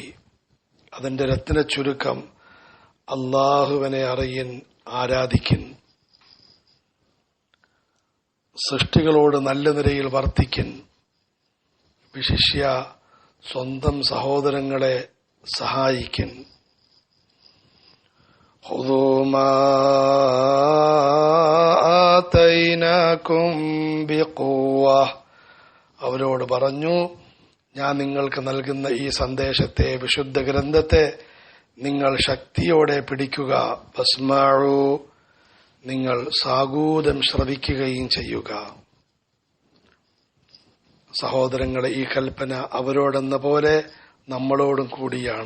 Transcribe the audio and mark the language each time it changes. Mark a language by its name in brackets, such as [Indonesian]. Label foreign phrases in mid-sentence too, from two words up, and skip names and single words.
[Malayalam] അതിന്റെ രത്ന ചുരുക്കം, അല്ലാഹുവിനെ അറിയിൻ, ആരാധിക്കിൻ, സൃഷ്ടികളോട് നല്ല നിലയിൽ വർത്തിക്കിൻ, വിശിഷ്യ സ്വന്തം സഹോദരങ്ങളെ സഹായിക്കിൻ. [Arabic] خُذُوا مَا آتَيْنَاكُمْ بِقُوَّةٍ, [Malayalam] അവരോട് പറഞ്ഞു, ഞാൻ നിങ്ങൾക്ക് നൽകുന്ന ഈ സന്ദേശത്തെ, വിശുദ്ധ ഗ്രന്ഥത്തെ നിങ്ങൾ ശക്തിയോടെ പിടിക്കുക. വസ്മഉ, നിങ്ങൾ സാഗൂതം ശ്രവിക്കുകയും ചെയ്യുക. സഹോദരങ്ങളെ, ഈ കൽപ്പന അവരോടെന്ന പോലെ നമ്മളോടും കൂടിയാണ്.